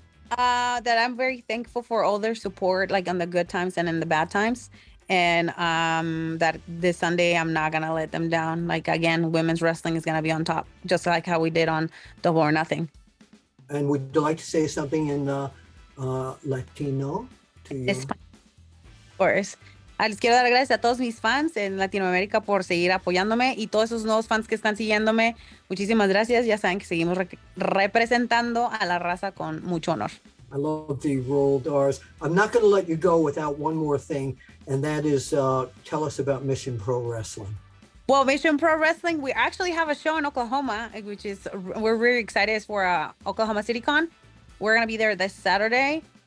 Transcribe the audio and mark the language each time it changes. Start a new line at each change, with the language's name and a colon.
English: That I'm very thankful for all their support, like on the good times and in the bad times. And that this Sunday, I'm not going to let them down. Like, again, women's wrestling is going to be on top, just like how we did on Double or Nothing. And would you like to say something in Latino? Of course.
Spanish: Les quiero dar gracias a todos mis fans en Latinoamérica por seguir apoyándome y todos esos nuevos fans que están siguiéndome. Muchísimas gracias. Ya saben que seguimos representando a la raza con mucho honor.
English: I love the rolled R's. I'm not going to let you go without one more thing, and that is tell us about Mission Pro Wrestling. Well, Mission Pro Wrestling, we actually have a show in Oklahoma, which is, we're really excited. It's for Oklahoma City Con. We're going to be there this Saturday.